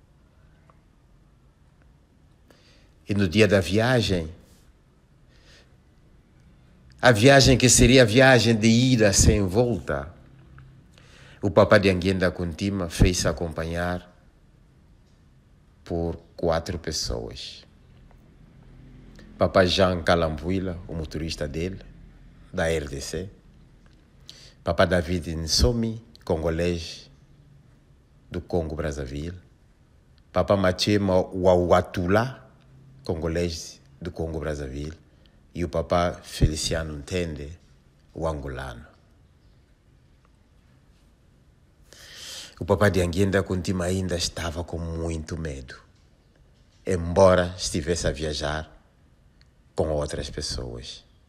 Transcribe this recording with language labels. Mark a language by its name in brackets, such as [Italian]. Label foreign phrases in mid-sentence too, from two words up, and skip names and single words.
[Portuguese] E no dia da viagem, a viagem que seria a viagem de ida sem volta, O Papa de Anguenda Kuntima fez-se acompanhar por 4 pessoas. Papa Jean Calambuila, o motorista dele, da RDC. Papa David Nsomi, congolês do Congo Brazzaville. Papa Machema Wawatula, congolês do Congo Brazzaville. E o Papa Feliciano Ntende, o angolano. O Papa de Anguenda Kuntima ainda estava com muito medo, embora estivesse a viajar com outras pessoas.